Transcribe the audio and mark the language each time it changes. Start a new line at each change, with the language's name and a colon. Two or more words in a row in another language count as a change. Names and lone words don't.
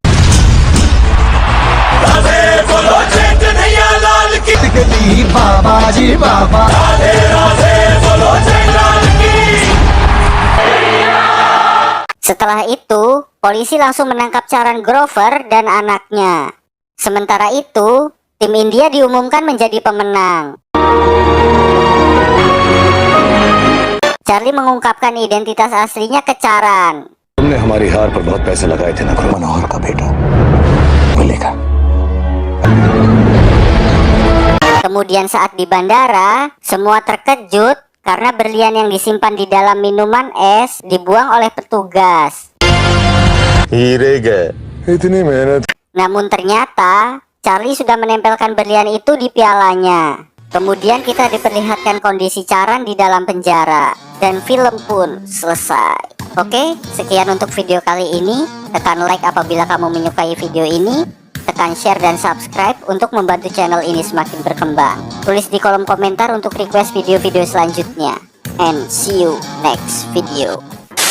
Indonesian: Setelah itu, polisi langsung menangkap Charan Grover dan anaknya. Sementara itu, tim India diumumkan menjadi pemenang. Charlie mengungkapkan identitas aslinya ke Charan.
Hindi: तुमने हमारी हार पर बहुत पैसे लगाए थे ना, मनोहर का बेटा मिलेगा।
Indonesian: Kemudian saat di bandara, semua terkejut karena berlian yang disimpan di dalam minuman es dibuang oleh petugas.
Hindi: हीरे गए। इतनी मेहनत।
Indonesian: Namun ternyata, Charlie sudah menempelkan berlian itu di pialanya. Kemudian kita diperlihatkan kondisi Charan di dalam penjara. Dan film pun selesai. Oke, sekian untuk video kali ini. Tekan like apabila kamu menyukai video ini. Tekan share dan subscribe untuk membantu channel ini semakin berkembang. Tulis di kolom komentar untuk request video-video selanjutnya.
English: And see you next video.